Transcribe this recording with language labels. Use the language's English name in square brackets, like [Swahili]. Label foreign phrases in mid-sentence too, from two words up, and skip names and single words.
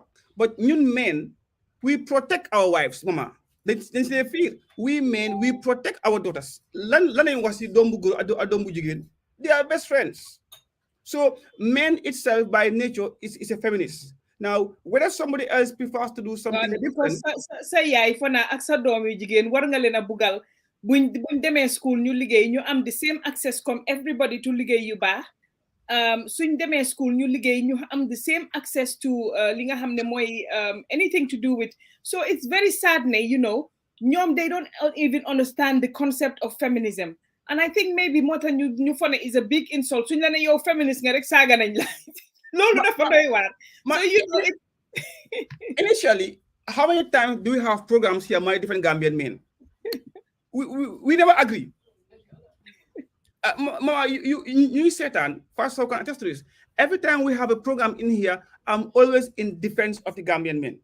[English] But new men, we protect our wives, mama. They feel we men we protect our daughters. They are best friends. So men itself by nature is a feminist. Now, whether somebody else prefers to do something because different, [Wolof] sa yaay fana ak sa doom yu jigéen war nga leen a bugal buñ demee school ñu liggéey ñu am [English] the same access comme everybody to [Wolof] liggéey yu baax suñ demee school ñu liggéey ñu am [English] the same access to [Wolof] li nga xam ne mooy [English] anything to do with so it's very sad [Wolof] ne ñoom [English] they don't even understand the concept of feminism and I think maybe [Wolof] moo tax ñu fone [English] is a big insult [Wolof] suñ la ne yow feminist nga rek saaga nañ la loolu dafa doy waar so [English] initially, how many times do we have programs here, my different Gambian men? We never agree. Mama, you Satan, first of all, can attest to this. Every time we have a program in here, I'm always in defense of the Gambian men.